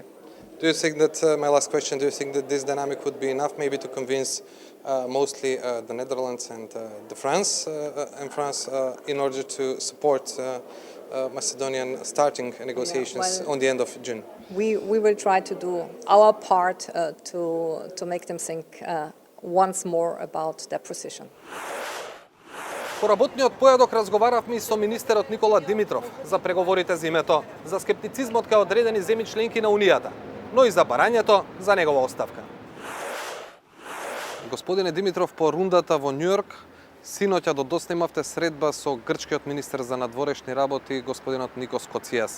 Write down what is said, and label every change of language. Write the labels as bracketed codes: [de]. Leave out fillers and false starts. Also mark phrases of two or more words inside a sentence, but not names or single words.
[en] Do you think that, my last question, do you think that this dynamic would be enough maybe to convince mostly the Netherlands and France in order to support Macedonian starting negotiations on the end of June? We will try to do our part to make them think once more about their position. [mk] По работниот појадок разговаравме и со министерот Никола Димитров за преговорите за името, за скептицизмот кај одредени земји членки на Унијата, но и за барањето за негова оставка. Господине Димитров, по рундата во Њујорк, синоќа до доста имавте средба со грчкиот министер за надворешни работи, господинот Никос Коцијас.